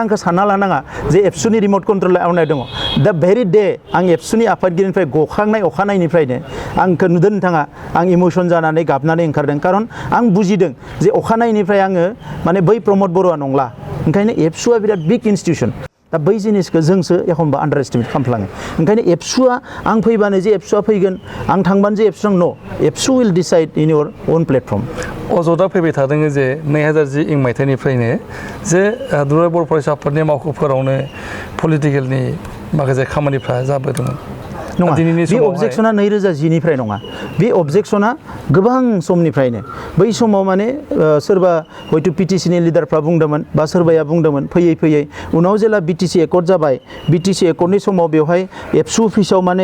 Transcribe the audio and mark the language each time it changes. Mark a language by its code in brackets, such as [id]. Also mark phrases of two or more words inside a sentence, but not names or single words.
[brx] आंखौ सानना लानाङा जे एबसुनि [en] remote control [brx] आवनाय दङ दा भेरि डे आं एबसुनि आफादगिरिनिफ्राय गखांनाय अखानायनिफ्रायनो आंखौ नुदों नोंथाङा आं इमोसन जानानै गाबनानै ओंखारदों खारन आं बुजिदों जे अखानायनिफ्राय आङो माने बै प्रमद बर'आ नंला ओंखायनो एबसुआ बिराद [en] big institution [brx] दा बै जिनिसखौ जोंसो एखनबा [en] under estimate [brx] खालामफ्लाङो ओंखायनो एबसुआ आं फैबानो जे एबसुआ फैगोन आं थांबानो जे एबसुआ नो [en] ABSU will decide in your own platform [brx] अजदआ फैबाय थादों जे 2010 मायथाइनिफ्रायनो जे दुलाराय बर' फरायसा आफादनि मावख'फोरावनो पलिटिकेलनि माखासे खामानिफ्रा जाबोदोंमोन नङा दिनैनि बे समावहाय अबजेक्सना 2010निफ्राय नङा बे अबजेक्सना गोबां समनिफ्रायनो बै समाव माने सोरबा हयथ' पिटिसिनि लिडारफ्रा बुंदोंमोन बा सोरबाया बुंदोंमोन फैयै फैयै उनाव जेला बिटिसि एकर्ड जाबाय बिटिसि एकर्डनि समाव बेवहाय एबसु अफिसाव माने